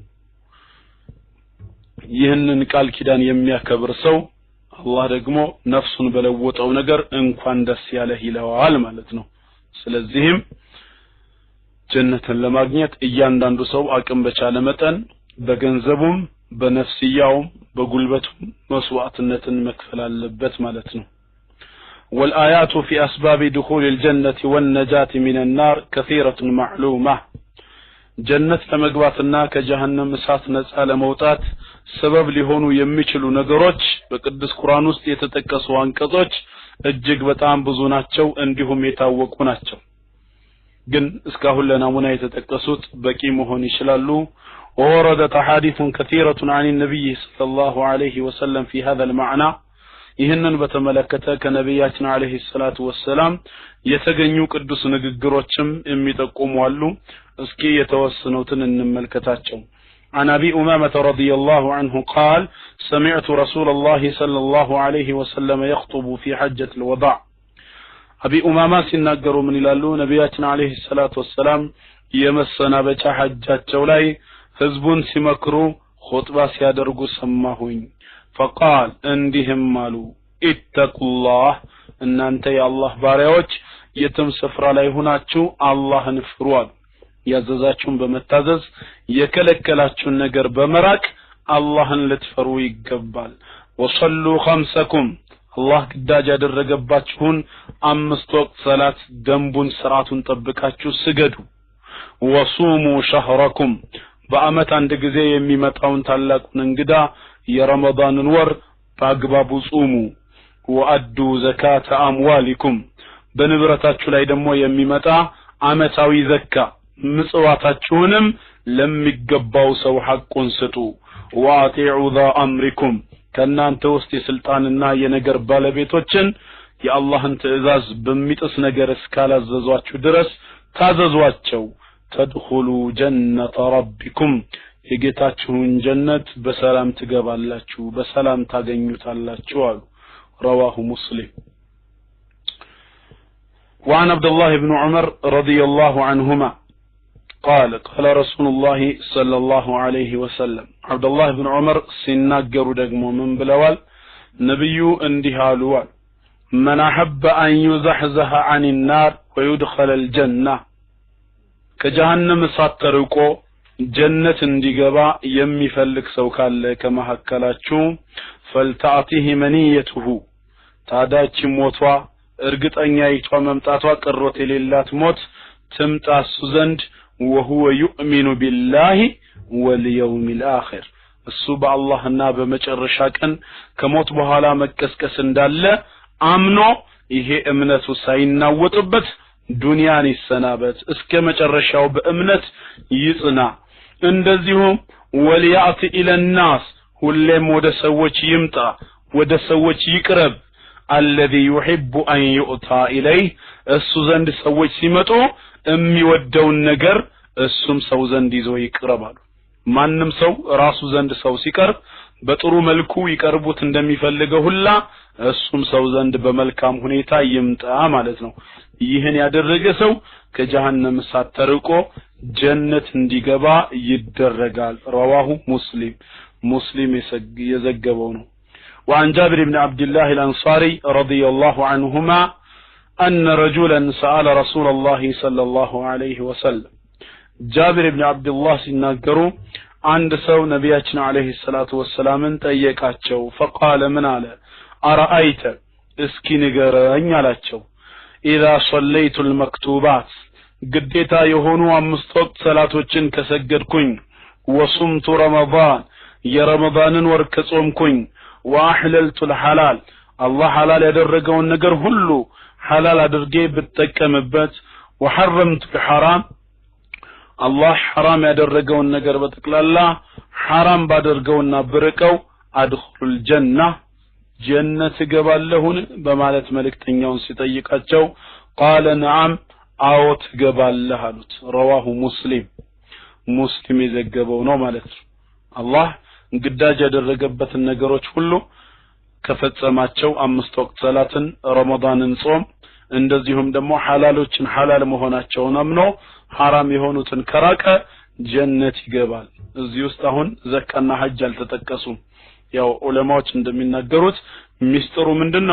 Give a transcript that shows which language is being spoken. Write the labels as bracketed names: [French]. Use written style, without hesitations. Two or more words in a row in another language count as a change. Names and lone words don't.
[Amharic] ይህንን ቃል ኪዳን የሚያከብር ሰው አላህ ደግሞ ነፍሱን በለወጠው ነገር እንኳን ደስ ያለህ ይለዋል ማለት ነው። ስለዚህም ጀነትን ለማግኘት እያንዳንዱ ሰው አቅም በቻለ መጠን በገንዘቡም በነፍስያውም በጉልበቱም መስዋዕትነትን መክፈል አለበት ማለት ነው። [Arabic] والآيات في أسباب دخول الجنة والنجاة من النار كثيرة معلومة [Amharic] ጀነት ለመግባትና ከጀሃነም እሳት ነፃ ለመውጣት ሰበብ ሊሆኑ የሚችሉ ነገሮች በቅዱስ ቁርአን ውስጥ የተጠቀሱ አንቀጾች እጅግ በጣም ብዙ ናቸው እንዲሁም የታወቁ ናቸው። ግን እስካሁን ለናሙና የተጠቀሱት በቂ መሆን ይችላሉ። [Arabic] ووردت أحاديث كثيرة عن النبي صلى الله عليه وسلم في هذا المعنى [Amharic] ይህንን በተመለከተ ከነብያችን [Arabic] عليه الصلاة والسلام [Amharic] የተገኙ ቅዱስ ንግግሮችም የሚጠቁሙ አሉ። እስኪ የተወሰኑትን እንመልከታቸው። [Arabic] عن أبي أمامة رضي الله عنه قال سمعت رسول الله صلى الله عليه وسلم يخطب في حجة الوداع أبي أمامة [Amharic] ሲናገሩ ምን ይላሉ? ነብያችን [Arabic] عليه الصلاة والسلام [Amharic] የመሰናበቻ ሐጃቸው ላይ ህዝቡን ሲመክሩ ኹጥባ ሲያደርጉ ሰማሁኝ። فقال እንዲህም አሉ [Arabic] اتقوا الله [Amharic] እናንተ የአላህ ባሪያዎች የትም ስፍራ ላይ ሆናችሁ አላህን ፍሩ አሉ። ያዘዛችሁን በመታዘዝ የከለከላችሁን ነገር በመራቅ አላህን ልትፈሩ ይገባል። [Arabic] وصلوا خمسكم [Amharic] አላህ ግዳጅ ያደረገባችሁን 5 ወቅት ሰላት ደንቡን ስርዓቱን ጠብቃችሁ ስገዱ። [Arabic] وصوموا شهركم [Amharic] በአመት አንድ ጊዜ የሚመጣውን ታላቁን እንግዳ የረመዳንን ወር በአግባቡ ጾሙ። [Arabic] وأدوا زكاة أموالكم [Amharic] በንብረታችሁ ላይ ደግሞ የሚመጣ አመታዊ ዘካ ምጽዋታችሁንም ለሚገባው ሰው ሐቁን ስጡ። [Arabic] وأطيعوا ذا أمركم [Amharic] ከናንተ ውስጥ የስልጣንና የነገር ባለቤቶችን የአላህን ትእዛዝ በሚጥስ ነገር እስካላዘዟችሁ ድረስ ታዘዟቸው። [Arabic] تدخلوا جنة ربكم [Amharic] የጌታችሁን ጀነት በሰላም ትገባላችሁ በሰላም ታገኙታላችሁ አሉ። [Arabic] رواه مسلم. وعن عبد الله بن عمر رضي الله عنهما قال قال رسول الله صلى الله عليه وسلم عبد الله بن عمر [Amharic] ሲናገሩ ደግሞ ምን ብለዋል? ነብዩ እንዲህ አሉ [Arabic] من أحب أن يزحزح عن النار ويدخل الجنة [Amharic] ከጀሃነም እሳት ተርቆ ጀነት እንዲገባ የሚፈልግ ሰው ካለ ከመሐከላችሁ [Arabic] فلتأته منيته [Amharic] ታዳች ሞቷ እርግጠኛ ይቷ መምጣቷ ቅሮት የሌላት ሞት ትምጣሱ ዘንድ وهو [Arabic] يؤمن بالله واليوم الآخر [Amharic] እሱ በአላህና በመጨረሻ ቀን ከሞት በኋላ መቀስቀስ እንዳለ አምኖ ይሄ እምነቱ ሳይናወጥበት ዱንያን ይሰናበት እስከ መጨረሻው በእምነት ይጽና። እንደዚሁም [Arabic] وليأت إلى الناس [Amharic] ሁሌም ወደ ሰዎች ይምጣ ወደ ሰዎች ይቅረብ። [Arabic] الذي يحب أن يؤتى إليه [Amharic] እሱ ዘንድ ሰዎች ሲመጡ የሚወደውን ነገር እሱም ሰው ዘንድ ይዞ ይቅረባሉ። ማንም ሰው ራሱ ዘንድ ሰው ሲቀርብ በጥሩ መልኩ ይቀርቡት እንደሚፈልገው ሁላ እሱም ሰው ዘንድ በመልካም ሁኔታ ይምጣ ማለት ነው። ይህን ያደረገ ሰው ከጀሃነም እሳት ተርቆ ጀነት እንዲገባ ይደረጋል። رواه [Arabic] مسلم [Amharic] የዘገበው ነው። [Arabic] وعن جابر بن عبد الله الأنصاري رضي الله عنهما أن رجلا سأل رسول الله صلى الله عليه وسلم جابر بن عبد الله [Amharic] ሲናገሩ አንድ ሰው ነብያችን [Arabic] عليه الصلاة والسلام [Amharic] ጠየቃቸው። [Arabic] فقال من [Amharic] አለ أرأيت እስኪ ንገረኝ አላቸው። [Arabic] إذا صليت المكتوبات [Amharic] ግዴታ የሆኑ 5 ወቅት ሰላቶችን ከሰገድኩኝ [Arabic] وصمت رمضان [Amharic] የረመዳንን ወር ከጾምኩኝ [Arabic] وأحللت الحلال الله حلال [Amharic] ያደረገውን ነገር ሁሉ حلال አድርጌ ብጠቀምበት [Arabic] وحرمت الحرام الله حرام [Amharic] ያደረገውን ነገር በተክላላ حرام ባደርገውና ብርቀው [Arabic] أدخل الجنة [Amharic] ጀነት ገባለሁን በማለት መልእክተኛውን ሲጠይቃቸው [Arabic] قال نعم [Amharic] አዎ ትገባለህ አሉት። رواه مسلم የዘገበው ነው ማለት ነው። አላህ ግዳጅ ያደረገበትን ነገሮች ሁሉ ከፈጸማቸው 5 ወቅት ሰላትን ረመዳንን ጾም እንደዚሁም ደግሞ ሐላሎችን ሐላል መሆናቸውን አምኖ ሐራም የሆኑትን ከራቀ ጀነት ይገባል። እዚህ ውስጥ አሁን ዘካና ሐጅ አልተጠቀሱም። ያው ዑለማዎች እንደሚናገሩት ሚስጥሩ ምንድነው?